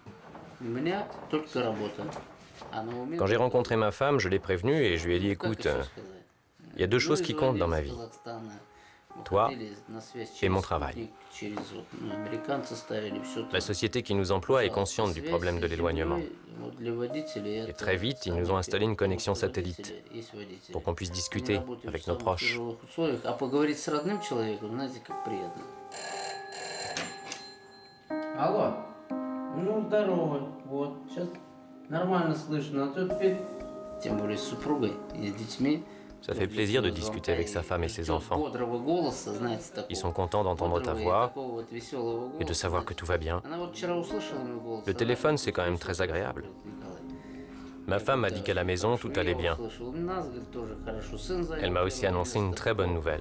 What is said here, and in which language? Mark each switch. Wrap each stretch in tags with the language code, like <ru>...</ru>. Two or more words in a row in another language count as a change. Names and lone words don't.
<fr>Quand j'ai rencontré ma femme, je l'ai prévenue et je lui ai dit, écoute, il y a 2 choses qui comptent dans ma vie. Toi et mon travail. La société qui nous emploie est consciente du problème de l'éloignement. Et très vite, ils nous ont installé une connexion satellite pour qu'on puisse discuter avec nos proches.</fr> <ru>Алло, ну здорово, вот, сейчас нормально слышно, а то теперь, тем более с супругой и с детьми.</ru> <fr>Ça fait plaisir de discuter avec sa femme et ses enfants. Ils sont contents d'entendre ta voix et de savoir que tout va bien. Le téléphone, c'est quand même très agréable. Ma femme m'a dit qu'à la maison, tout allait bien. Elle m'a aussi annoncé une très bonne nouvelle.</fr>